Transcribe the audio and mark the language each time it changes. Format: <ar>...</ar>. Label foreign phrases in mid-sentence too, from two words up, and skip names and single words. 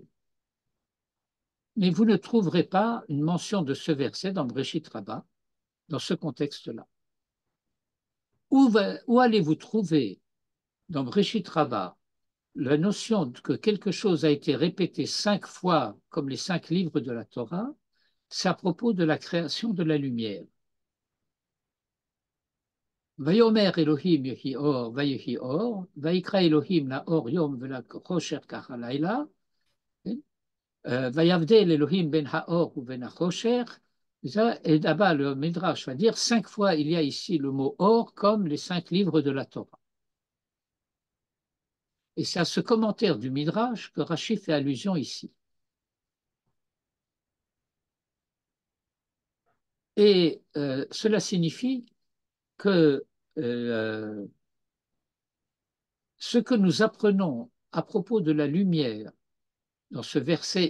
<fr>Mais vous ne trouverez pas une mention de ce verset dans Bereshit Rabba, dans ce contexte-là. Où allez-vous trouver dans Bereshit Rabba la notion que quelque chose a été répété 5 fois comme les 5 livres de la Torah? C'est à propos de la création de la lumière.</fr> <he>ויאמר אלהים יהי אור, ויהי אור, ויקרא אלהים לאור יום ולחשך קרא לילה, ויבדל אלהים בין האור ובין החשך.</he> <fr>Et là-bas, le Midrash va dire 5 fois il y a ici le mot or comme les 5 livres de la Torah. Et c'est à ce commentaire du Midrash que Rashi fait allusion ici. Et cela signifie que ce que nous apprenons à propos de la lumière dans ce verset</fr>